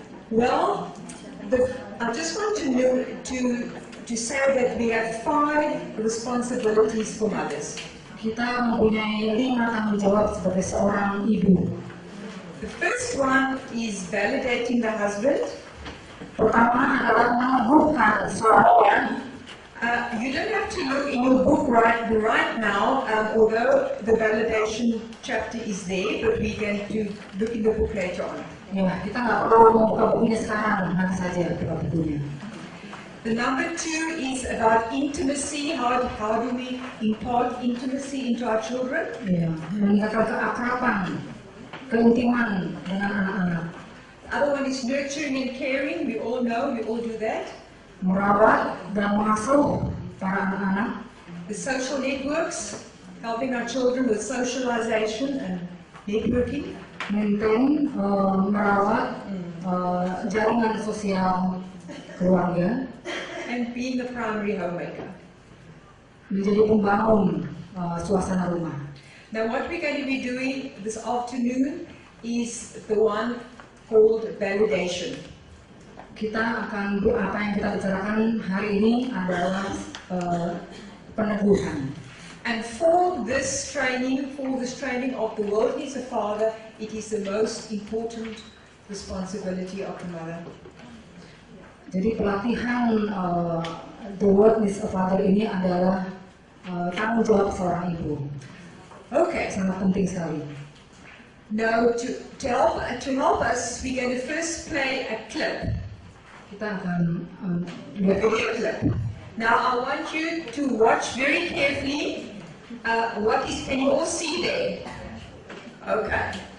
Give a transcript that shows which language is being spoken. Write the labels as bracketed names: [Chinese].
[English] Well, I just want to know, to say that we have 5 responsibilities for mothers. [Indonesian] Kita mempunyai 5 tanggung jawab sebagai seorang ibu. [English] The first one is validating the husband. [Indonesian] Pertama adalah meneguhkan suaminya. [English] You don't have to look in your book right now, although the validation chapter is there, but we're going to look in the book later on. [Indonesian] Ya, kita nggak perlu membuka bukunya sekarang, nanti saja buka bukunya. [English] The number 2 is about intimacy. How do we impart intimacy into our children? [Indonesian] Ya, meningkatkan keakraban, keintiman dengan anak-anak. [English] The other one is nurturing and caring. We all know, we all do that. [Indonesian] Merawat dan mengasuh para anak-anak. [English] The social networks, helping our children with socialization and networking. [Indonesian] Maintain, merawat jaringan sosial keluarga. [English] And being a primary homemaker. [Indonesian] Menjadi pembangun suasana rumah. [English] Now what we're going to be doing this afternoon is the one called validation. [Indonesian] Apa yang kita bicarakan hari ini adalah peneguhan. [English] And for this training of the world is a father, it is the most important responsibility of the mother. [Indonesian] Jadi pelatihan [English] the world is a father [Indonesian] ini adalah tanggung jawab seorang ibu. [English] Okay. [Indonesian] Sangat penting sekali. [English] Now to help us, we're going to first play a clip. [Indonesian] Kita akan [English] A video clip. Now I want you to watch very carefully. Can you all see there? Okay.